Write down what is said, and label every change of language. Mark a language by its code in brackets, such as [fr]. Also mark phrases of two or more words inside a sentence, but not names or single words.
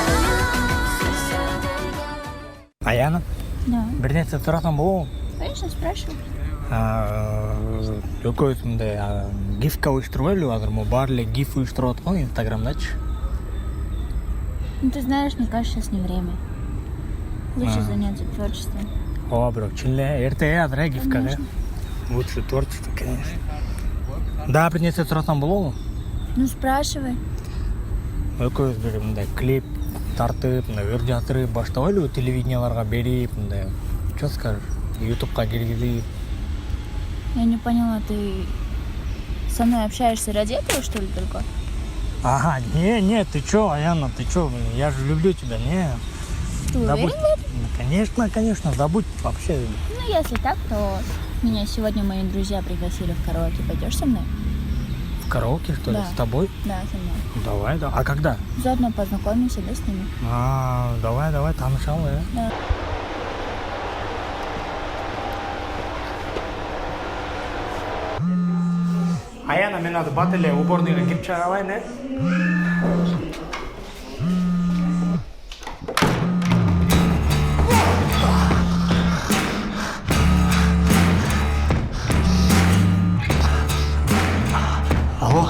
[ky] Аяна, [ru] Да. [ky] бир нерсе сурасам болобу? [ru] Конечно, спрашивай. [ky] Экөөбүз мындай гифка уюштурбайлыбы азыр? Могу баары эле гиф уюштуруп аткан Инстаграмдачы. [ru] Ну, ты знаешь, мне кажется, сейчас не время. Лучше заняться творчеством. [ky] Ооба, бирок чын эле эрте азыр гифкага. [ru] Лучше творчество, конечно. [ky] Да, бир нерсе сурасам болобу? [ru] Ну, спрашивай. [ky] Экөөбүз бир мындай клип тартып, мындай ыр жатырып баштабайлыбы, телевиденияларга берип, мындай, [ru] что скажешь, [ky] ютубка киргизип. [ru] Я не поняла, ты со мной общаешься ради этого, что ли, только? Ага, не, ты чё, Аяна, ты чё, я же люблю тебя, не. Ты Забудь. уверен в этом? Конечно, забудь вообще. Ну, если так, то меня сегодня мои друзья пригласили в караоке. Пойдешь со мной? В караоке, что ли, Да. с тобой? Да, со мной. Давай, да. А когда? Заодно познакомимся, да, с ними? Давай, [ky] танышалы, [ru] Да. [ky] Аяна, мен азыр бат эле уборныйга кирип чыгарабайын, [ru] Алло.